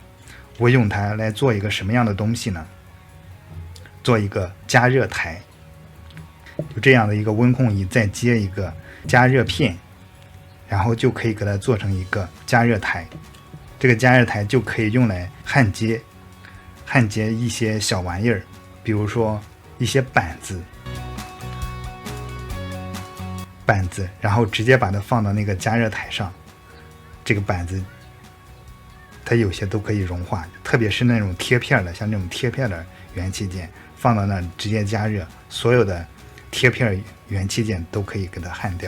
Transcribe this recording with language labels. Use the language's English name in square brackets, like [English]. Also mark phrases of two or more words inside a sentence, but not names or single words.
[Chinese] 我用它來做一個什麼樣的東西呢？做一個加熱台，就這樣的一個溫控儀，再接一個加熱片，然後就可以給它做成一個加熱台。這個加熱台就可以用來焊接一些小玩意兒，比如說一些板子，然後直接把它放到那個加熱台上。這個板子它有些都可以融化，特別是那種貼片的，像這種貼片的元器件放到那直接加熱，所有的貼片元器件都可以給它焊掉。